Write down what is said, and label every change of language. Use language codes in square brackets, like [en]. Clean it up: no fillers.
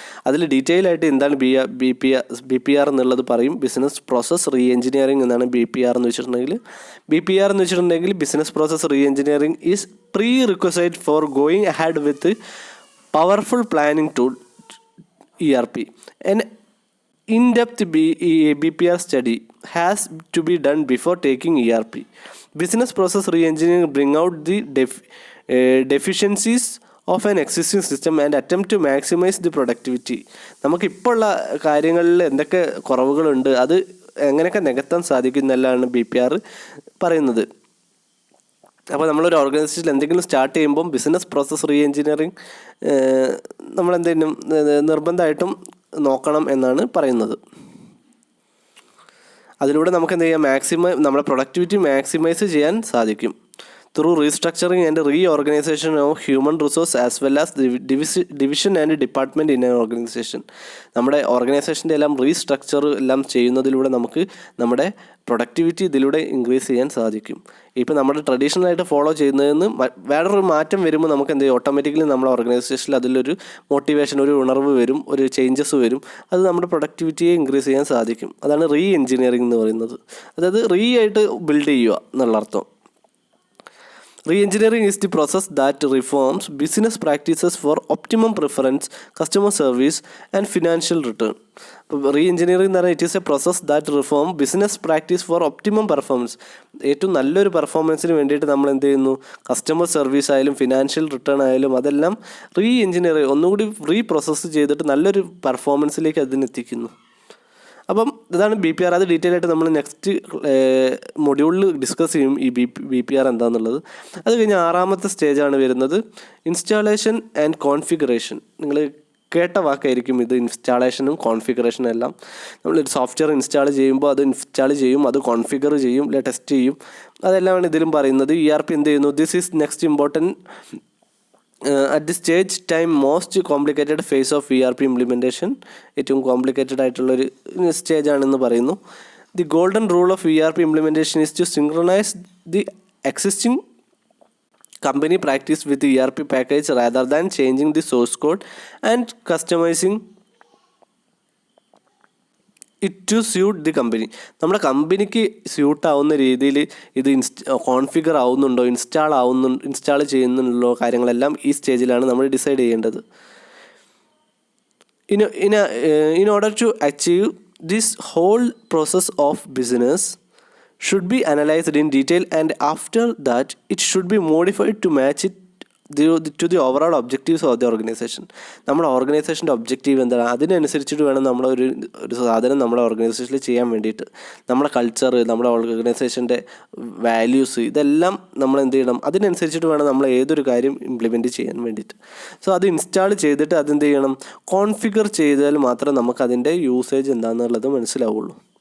[ml] അതിൽ ഡീറ്റെയിൽ ആയിട്ട് എന്താണ് BPR എന്നുള്ളത് പറയും. [en] business process re-engineering [ml] എന്നാണ് BPR എന്ന് വെച്ചിട്ടുണ്ടെങ്കിൽ. [en] BPR എന്ന് വെച്ചിട്ടുണ്ടെങ്കിൽ business process re-engineering is prerequisite for going ahead with powerful planning tool ERP. An in-depth BPR study has to be done before taking ERP. Business process re-engineering bring out the deficiencies of an existing system and attempt to maximize the productivity. [ml] നമുക്കിപ്പോൾ ഉള്ള കാര്യങ്ങളിൽ എന്തൊക്കെ കുറവുകളുണ്ട് അത് എങ്ങനെയൊക്കെ നികത്താൻ സാധിക്കുന്നതെല്ലാം BPR പറയുന്നത്. അപ്പോൾ നമ്മളൊരു ഓർഗനൈസേഷനിൽ എന്തെങ്കിലും സ്റ്റാർട്ട് ചെയ്യുമ്പം ബിസിനസ് പ്രോസസ് റീ എഞ്ചിനീയറിംഗ് നമ്മളെന്തെങ്കിലും നിർബന്ധമായിട്ടും നോക്കണം എന്നാണ് പറയുന്നത്. അതിലൂടെ നമുക്ക് എന്ത് ചെയ്യാം, നമ്മുടെ പ്രൊഡക്ടിവിറ്റി മാക്സിമൈസ് ചെയ്യാൻ സാധിക്കും. [en] Through restructuring and reorganisation of human resource as well as division and department in an organisation. [ml] നമ്മുടെ ഓർഗനൈസേഷൻ്റെ എല്ലാം റീസ്ട്രക്ചർ എല്ലാം ചെയ്യുന്നതിലൂടെ നമുക്ക് നമ്മുടെ പ്രൊഡക്ടിവിറ്റി ഇതിലൂടെ ഇൻക്രീസ് ചെയ്യാൻ സാധിക്കും. ഇപ്പോൾ നമ്മുടെ ട്രഡീഷണലായിട്ട് ഫോളോ ചെയ്യുന്നതിന് വേറൊരു മാറ്റം വരുമ്പോൾ നമുക്ക് എന്ത് ചെയ്യും, ഓട്ടോമാറ്റിക്കലി നമ്മുടെ ഓർഗനൈസേഷനിൽ അതിലൊരു മോട്ടിവേഷൻ, ഒരു ഉണർവ് വരും, ഒരു ചേഞ്ചസ് വരും. അത് നമ്മുടെ പ്രൊഡക്ടിവിറ്റിയെ ഇൻക്രീസ് ചെയ്യാൻ സാധിക്കും. അതാണ് റീ എഞ്ചിനീയറിംഗ് എന്ന് പറയുന്നത്. അതായത് റീ ആയിട്ട് ബിൽഡ് ചെയ്യുക എന്നുള്ള അർത്ഥം. [en] Re-engineering is the process that reforms business practices for optimum preference, customer service and financial return. Re-engineering [ml] എന്ന് പറഞ്ഞാൽ [en] It is a process that reform business practice for optimum performance. [ml] ഏറ്റവും നല്ലൊരു പെർഫോമൻസിന് വേണ്ടിയിട്ട് നമ്മൾ എന്ത് ചെയ്യുന്നു, കസ്റ്റമർ സർവീസ് ആയാലും ഫിനാൻഷ്യൽ റിട്ടേൺ ആയാലും അതെല്ലാം റീ എഞ്ചിനീയർ ഒന്നുകൂടി റീ പ്രോസസ്സ് ചെയ്തിട്ട് നല്ലൊരു പെർഫോമൻസിലേക്ക് അതിനെത്തിക്കുന്നു. അപ്പം ഇതാണ് BPR. അത് ഡീറ്റെയിൽ ആയിട്ട് നമ്മൾ നെക്സ്റ്റ് മൊഡ്യൂളിൽ ഡിസ്കസ് ചെയ്യും ഈ BPR എന്താണെന്നുള്ളത്. അത് കഴിഞ്ഞ് 6ാമത്തെ സ്റ്റേജാണ് വരുന്നത് ഇൻസ്റ്റാളേഷൻ ആൻഡ് കോൺഫിഗറേഷൻ. നിങ്ങൾ കേട്ട വാക്കായിരിക്കും ഇത്, ഇൻസ്റ്റാളേഷനും കോൺഫിഗറേഷനും എല്ലാം. നമ്മളൊരു സോഫ്റ്റ്വെയർ ഇൻസ്റ്റാൾ ചെയ്യുമ്പോൾ അത് ഇൻസ്റ്റാൾ ചെയ്യും, അത് കോൺഫിഗർ ചെയ്യും, ടെസ്റ്റ് ചെയ്യും, അതെല്ലാമാണ് ഇതിലും പറയുന്നത്. ERP എന്ത് ചെയ്യുന്നു, [en] This is next important at the stage time most complicated phase of ERP implementation. [ml] ഏറ്റവും കോംപ്ലിക്കേറ്റഡ് ആയിട്ടുള്ളൊരു സ്റ്റേജാണെന്ന് പറയുന്നു. [en] The golden rule of ERP implementation is to synchronise the existing company practice with the ERP package rather than changing the source code and customizing it to suit the company. [ml] നമ്മുടെ കമ്പനിക്ക് suit ആവുന്ന രീതിയിൽ ഇത് configure ആവുന്നുണ്ടോ, install ചെയ്യുന്നുണ്ടോ, കാര്യങ്ങളെല്ലാം ഈ സ്റ്റേജിലാണ് നമ്മൾ ഡിസൈഡ് ചെയ്യേണ്ടത്. [en] In order to achieve this whole process of business should be analyzed in detail and after that it should be modified to match it to the overall objectives of the organization. [ml] നമ്മുടെ ഓർഗനൈസേഷൻ്റെ objective എന്താണ്, അതിനനുസരിച്ചിട്ട് വേണം നമ്മളൊരു സാധനം നമ്മുടെ ഓർഗനൈസേഷനിൽ ചെയ്യാൻ വേണ്ടിയിട്ട്. നമ്മുടെ കൾച്ചർ, നമ്മുടെ ഓർഗനൈസേഷൻ്റെ വാല്യൂസ്, ഇതെല്ലാം നമ്മൾ എന്ത് ചെയ്യണം, അതിനനുസരിച്ചിട്ട് വേണം നമ്മൾ ഏതൊരു കാര്യം ഇംപ്ലിമെൻറ്റ് ചെയ്യാൻ വേണ്ടിയിട്ട്. സോ അത് ഇൻസ്റ്റാൾ ചെയ്തിട്ട് അതെന്ത് ചെയ്യണം, കോൺഫിഗർ ചെയ്താൽ മാത്രമേ നമുക്കതിൻ്റെ യൂസേജ് എന്താണെന്നുള്ളത് മനസ്സിലാവുള്ളൂ.